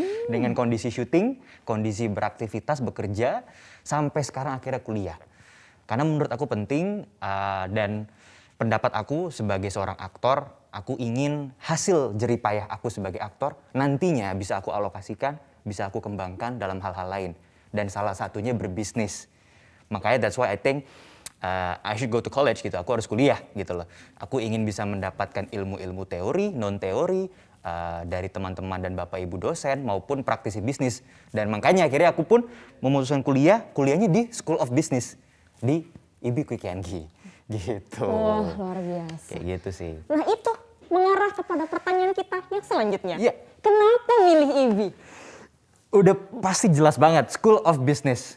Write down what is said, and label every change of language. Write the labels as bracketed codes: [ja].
[id] Dengan kondisi syuting, kondisi beraktivitas, bekerja, sampai sekarang akhirnya kuliah. Karena menurut aku penting, dan pendapat aku sebagai seorang aktor, aku ingin hasil jeripayah aku sebagai aktor, nantinya bisa aku alokasikan, bisa aku kembangkan dalam hal-hal lain. Dan salah satunya berbisnis. Makanya [en] that's why I think I should go to college gitu. [id] Aku harus kuliah gitu loh. Aku ingin bisa mendapatkan ilmu-ilmu teori, non teori dari teman-teman dan bapak ibu dosen maupun praktisi bisnis. Dan makanya akhirnya aku pun memutuskan kuliahnya di School of Business di IB Kwi Kian-gi gitu. Wah, luar biasa. Kayak gitu sih. Nah itu mengarah kepada pertanyaan kita yang selanjutnya. Iya. Kenapa milih IB? Udah pasti jelas banget, School of Business.